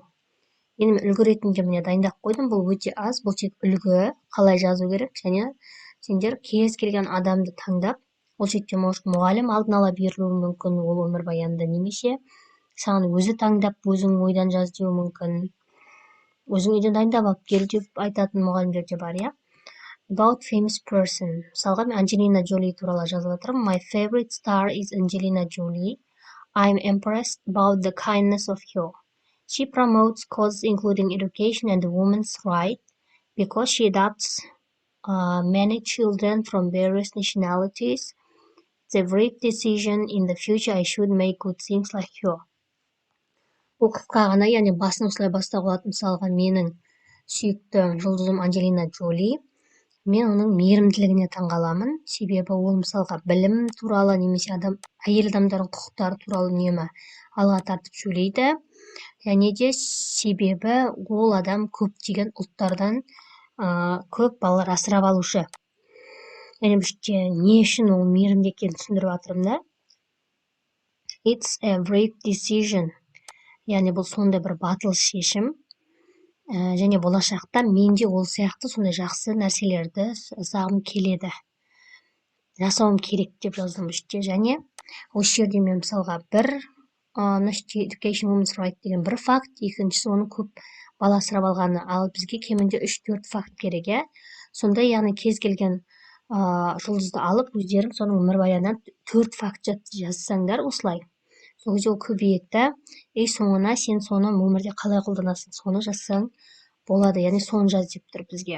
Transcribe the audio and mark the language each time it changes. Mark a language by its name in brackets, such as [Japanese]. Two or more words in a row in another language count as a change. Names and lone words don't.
[Kazakh] Енді үлгі ретінде міне дайындап қойдым, бұл өте аз, бұл тек үлгі, қалай жазу керек, және сендер кез келген адамды таңдап, ол жерде мұғалім алдын ала берілуі мүмкін, ол өмірбаянды, немесе саған өзі таңдап, өзің ойдан жаз деуі мүмкін. Өзің үйден дайындап алып кел деп айтатын мұғалімдер де бар, иә. [English] About famous person. [Kazakh] Мысалға мен Анджелина Джоли туралы жазып отырмын. [English] My favorite star is Angelina Jolie. I'm impressed about the kindness of her. She promotes causes including education and women's rights because she adopts many children from various nationalities. It's a brave decision. In the future, I should make good things like her. [Kazakh] Бұл қысқа ғана, яғни басын осылай бастауға болады. Мысалға менің сүйікті жұлдызым Анджелина Джоли. Мен оның мейірімділігіне таңғаламын. Себебі ол мысалға білім туралы, немесе әйел адамдардың құқықтары туралы үнемі алға тартып сөйлейді. Және де себебі ол адам көптеген ұлттардан көп балалар асырап алушы. Яғни бізде не үшін ол мейірімді екенін түсіндіріп жатырмын да. [English] It's a brave decision. [Kazakh] Яғни бұл сондай бір батыл шешім. Және болашақта менде ол сияқты сондай жақсы нәрселерді жасағым келеді. Жасауым керек деп жаздым үште. Және осы жерде мен мысалға бір [English] education women's right [Kazakh] деген бір факт, екіншісі оның көп бала асырап алғаны, ал бізге кемінде 3-4 факт керек, сонда яғни кез келген жұлдызды алып өздерің соның өмірбаянынан 4 факт жазсаңдар осылай, сол кезде ол көбейеді да, соңына сен соны өмірде қалай қолданасың, соны жазсаң болады, яғни соны жаз деп тұр бізге.